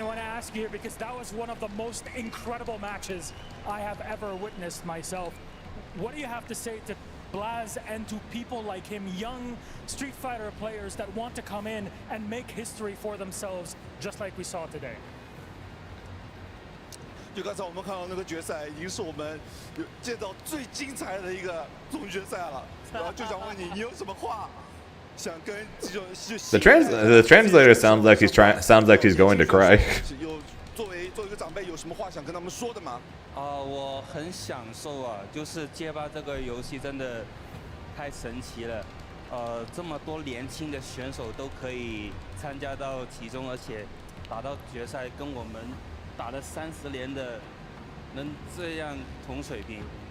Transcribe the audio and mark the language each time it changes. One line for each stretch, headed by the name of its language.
English: I want to ask you here because that was one of the most incredible matches I have ever witnessed myself. What do you have to say to Blaz and to people like him, young Street Fighter players that want to come in and make history for themselves, just like we saw today?
Chinese: 就刚才我们看到那个决赛，已经是我们见到最精彩的一个总决赛了。然后就想问你，你有什么话想跟这种
English: The translator sounds like he's going to cry.
Chinese: 作为一个长辈，有什么话想跟他们说的吗？我很享受啊，就是街霸这个游戏真的太神奇了。这么多年轻的选手都可以参加到其中，而且打到决赛，跟我们打了30年的能这样同水平。